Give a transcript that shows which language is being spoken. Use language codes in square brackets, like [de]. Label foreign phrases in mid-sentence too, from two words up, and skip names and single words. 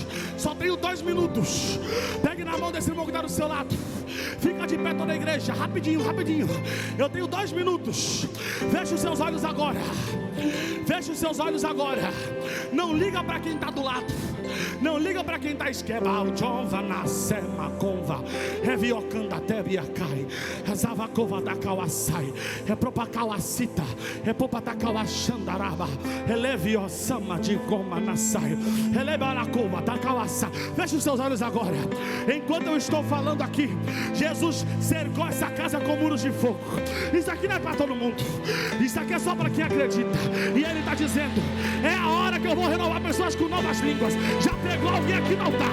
[pt] Só tenho 2 minutos. Pegue na mão desse irmão que está do seu lado. Fica de pé toda a igreja. Rapidinho, rapidinho. Eu tenho 2 minutos. Feche os seus olhos agora. Feche os seus olhos agora. Não liga para quem está do lado. Não liga para quem está esquema. O Jova nascema conva. Reviocanda tebiacai. Zavacova da Kawasai. Repropacauacita. Repopatacauachandaraba. Eleviosama de goma nasai. Elebaracova da Kawasa. Feche os seus olhos agora. Enquanto eu estou falando aqui, Jesus cercou essa casa com muros de fogo. Isso aqui não é para todo mundo. Isso aqui é só para quem acredita. E Ele está dizendo: é a hora que eu vou renovar pessoas com novas línguas. Já pegou alguém aqui no altar?